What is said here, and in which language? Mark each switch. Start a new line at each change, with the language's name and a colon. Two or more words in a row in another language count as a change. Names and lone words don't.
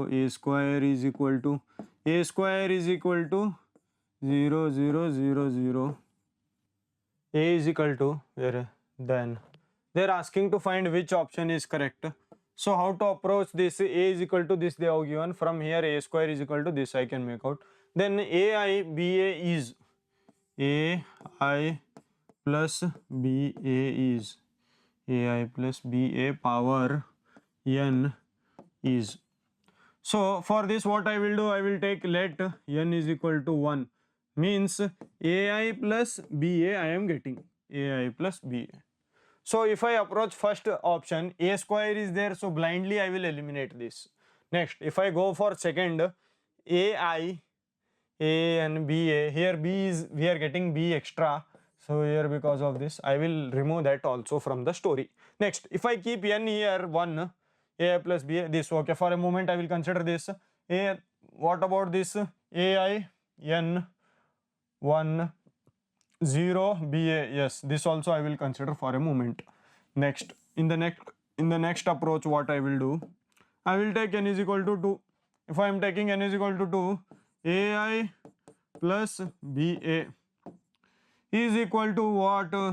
English: A square is equal to 0, 0, 0, 0. A is equal to where? Then they're asking to find which option is correct. So how to approach this? A is equal to this they have given. From here A square is equal to this I can make out. Then AI BA is AI plus BA is AI plus BA power n is. So for this what I will do, I will take let n is equal to 1, means AI plus BA I am getting, AI plus BA. So if I approach first option, A square is there, so blindly I will eliminate this. Next, if I go for second, AI, A and BA, here B is, we are getting B extra, so here because of this I will remove that also from the story. Next, if I keep n here 1, AI plus BA, this, okay, for a moment I will consider this. A, what about this? AI n 1 0 BA, yes, this also I will consider for a moment. Next, in the next approach, what I will do, I will take n is equal to 2. If I am taking n is equal to 2, AI plus BA is equal to what?